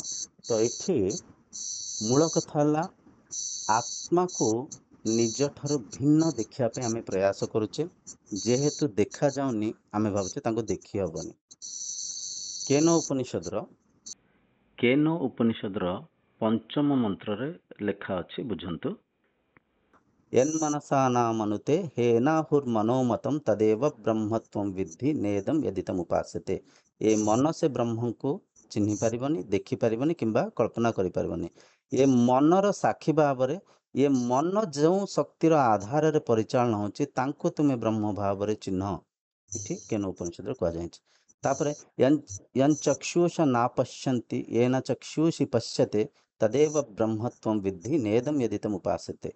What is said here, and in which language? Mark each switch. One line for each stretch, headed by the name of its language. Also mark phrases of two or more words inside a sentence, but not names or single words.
Odia: ତ ଏଠି ମୂଳ କଥା ହେଲା, ଆତ୍ମାକୁ ନିଜଠାରୁ ଭିନ୍ନ ଦେଖିବା ପାଇଁ ଆମେ ପ୍ରୟାସ କରୁଛେ। ଯେହେତୁ ଦେଖାଯାଉନି, ଆମେ ଭାବୁଛେ ତାଙ୍କୁ ଦେଖି ହବନି। କେନ ଉପନିଷଦର ପଞ୍ଚମ ମନ୍ତ୍ରରେ ଲେଖା ଅଛି, ବୁଝନ୍ତୁ।
Sanskrit: यन्मनसा नामनुते हेनाहुर्मनोमतं तदेव ब्रह्मत्वं विद्धि नेदम यदितम उपास्यते।
Odia: ଏ ମନ ସେ ବ୍ରହ୍ମଙ୍କୁ ଚିହ୍ନି ପାରିବନି, ଦେଖିପାରିବନି, କିମ୍ବା କଳ୍ପନା କରିପାରିବନି। ଏ ମନର ସାକ୍ଷୀ ଭାବରେ, ଏ ମନ ଯେଉଁ ଶକ୍ତିର ଆଧାରରେ ପରିଚାଳନା ହେଉଛି, ତାଙ୍କୁ ତୁମେ ବ୍ରହ୍ମ ଭାବରେ ଚିହ୍ନ। ଏଠି କେନ ଉପନିଷଦରେ କୁହାଯାଇଛି। ତାପରେ
Sanskrit: ଚକ୍ଷୁଷ ନା ପଶ୍ୟନ୍ତି येन ଚକ୍ଷୁଷି ପଶ୍ୟତେ ତଦେବ ବ୍ରହ୍ମତ୍ୱଂ ବିद्धି ନେଦମ यदितम उपास्यते।